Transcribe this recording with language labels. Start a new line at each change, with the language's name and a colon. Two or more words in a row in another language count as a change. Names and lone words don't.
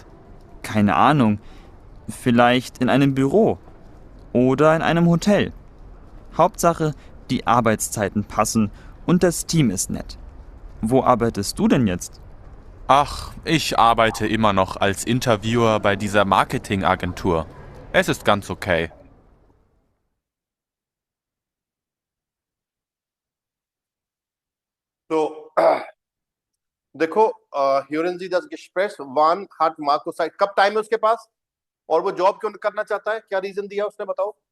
German: Keine Ahnung, vielleicht in einem Büro oder in einem Hotel. Hauptsache, die Arbeitszeiten passen und das Team ist nett. Wo arbeitest du denn jetzt? Ach, ich arbeite immer noch als Interviewer bei dieser Marketingagentur. Es ist ganz okay.
Hindi: तो देखो,
German: Hören Sie das Gespräch wann hat Marco Zeit,
Hindi: कब टाइम है उसके पास और वो जॉब क्यों करना चाहता है, क्या रीजन दिया उसने, बताओ.